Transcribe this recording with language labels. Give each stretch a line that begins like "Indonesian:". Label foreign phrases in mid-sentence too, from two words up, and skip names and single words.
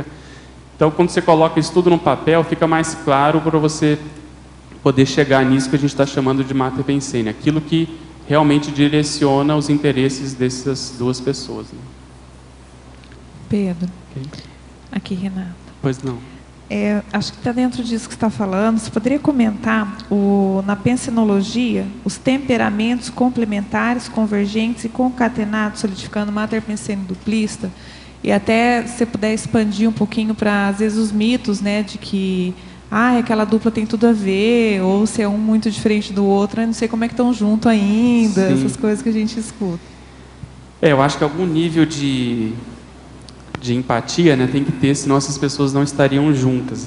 Portuguese: Então, quando você coloca isso tudo no papel, fica mais claro para você poder chegar nisso que a gente está chamando de Mater Pensene, aquilo que realmente direciona os interesses dessas duas pessoas. Né? Pedro, Okay. Aqui Renata. Pois não. Acho que está dentro disso que você está falando. Você poderia comentar, na pensenologia, os temperamentos complementares, convergentes e concatenados, solidificando Mater Pensene duplista, e até se você puder expandir um pouquinho para, às vezes, os mitos, né, de que aquela dupla tem tudo a ver, ou se é um muito diferente do outro, eu não sei como é que estão juntos ainda, Sim. essas coisas que a gente escuta. Eu acho que algum nível de empatia, né, tem que ter, senão essas pessoas não estariam juntas.